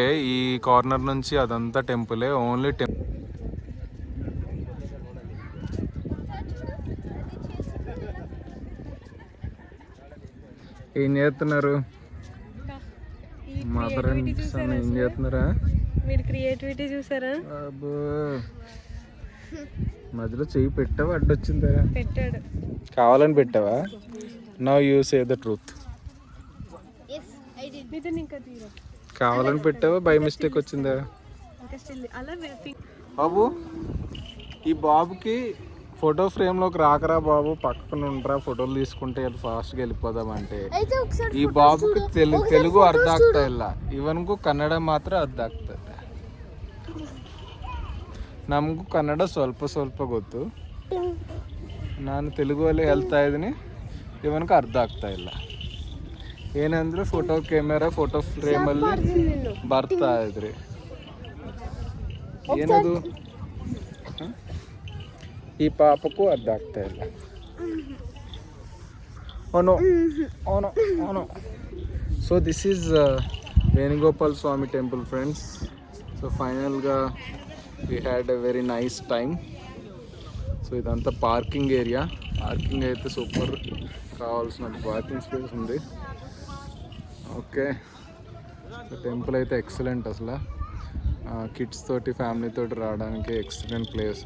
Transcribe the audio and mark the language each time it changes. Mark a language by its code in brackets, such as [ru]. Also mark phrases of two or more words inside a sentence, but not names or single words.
[te] ఈ కార్నర్ నుంచి అదంతా టెంపులే. ఓన్లీ ఏం చేస్తున్నారు [en] mother and son? [te] ఏం చేస్తున్నారా? మీరు క్రియేటివిటీ చూసారా? అబ్బో, మధ్యలో చెయ్యి పెట్టావా? అడ్డొచ్చిందా? పెట్టాడు. కావాలని పెట్టావా? [en] Now you say the truth. [te] కావాలని పెట్టావా? [en] by mistake [te] వచ్చిందా? బాబు, ఈ బాబుకి ఫోటో ఫ్రేమ్లోకి రాకరా బాబు, పక్కన ఉండరా, ఫోటోలు తీసుకుంటే ఫాస్ట్గా వెళ్ళిపోదామంటే. ఈ బాబుకి తెలుగు అర్థ [kn] ಆಗ್ತಾ ಇಲ್ಲ. ಇವನ್ಗೂ ಕನ್ನಡ ಮಾತ್ರ ಅರ್ಥ ಆಗ್ತದೆ. ನಮಗೂ ಕನ್ನಡ ಸ್ವಲ್ಪ ಗೊತ್ತು. ನಾನು ತೆಲುಗಲ್ಲಿ ಹೇಳ್ತಾ ಇದ್ದೀನಿ, ಇವನ್ಗೆ ಅರ್ಥ ಆಗ್ತಾ ಇಲ್ಲ. ಏನಂದ್ರೆ [en] photo camera, [kn] ಫೋಟೋ ಫ್ರೇಮಲ್ಲಿ ಬರ್ತಾ ಇದ್ರಿ. ಏನದು? ಈ ಪಾಪಕ್ಕೂ ಅರ್ಥ ಆಗ್ತಾ ಇಲ್ಲ. [en] Oh no. So this is Venugopal Swamy temple friends. So finally we had a very nice time. [te] సో ఇదంతా [en] parking area. [te] పార్కింగ్ అయితే సూపర్. కావాల్సిన [en] bathing space [te] ఉంది. ఓకే, టెంపుల్ అయితే ఎక్సలెంట్ అసలు. కిడ్స్ తోటి ఫ్యామిలీ తోటి రావడానికి [en] excellent place.